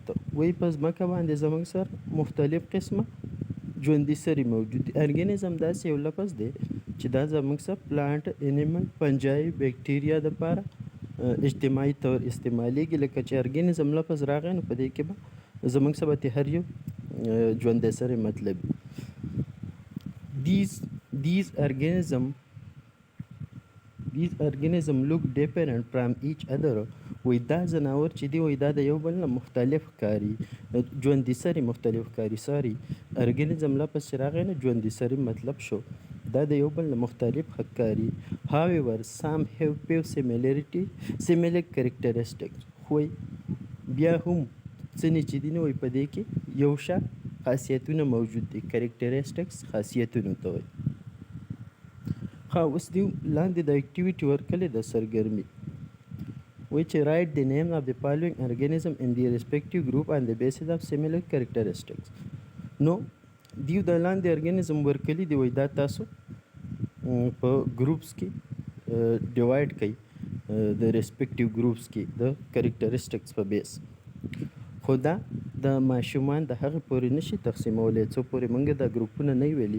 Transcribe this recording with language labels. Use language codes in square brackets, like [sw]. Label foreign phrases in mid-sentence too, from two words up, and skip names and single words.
[ps] وایي په ځمکه باندې زموږ سره مختلف قسمه ژوندي سري موجود دي. ارګانیزم داسې یو لفظ دی چې دا زموږ سره [en] plant, animal, fungi, bacteria [ps] دپاره اجتماعي طور استعمالیږي. لکه چې ارګانیزم لفظ راغی نو په دې کې به زموږ څخه به هر یو ژوندی سری مطلب وي. [en] These organism look different from each other. [ps] وایي دا ځناور چې دی وایي دا د یو بل نه مختلف ښکاري، ژوندي سري مختلف ښکاري. ارګانیزم لفظ چې راغی نو ژوندي سري مطلب شو، دا د یو بل نه مختلف ښکاري. [en] however some have few similar characteristics. [ps] خو بیا هم ځینې چې دي نو وایي په دې کې یو شان خاصیتونه موجود دي. characteristics خاصیتونو ته وایي. ښه اوس دې لاندې د اکټیویټي ورکړې ده سرګرمي. وایي چې [en] write the name of the following organism in their respective group on the basis of similar characteristics. [ps] نو دیو د لاندې ارګانیزم ورکړي دي، وایي دا تاسو په ګروپس کې ډیوایډ کړئ د [en] respective groups [ps] کې د کریکټریسټکس په بیس. خو دا د ماشومان د هغې پورې نشي تقسیمولی څو پورې موږ دا ګروپونه نه ویلي.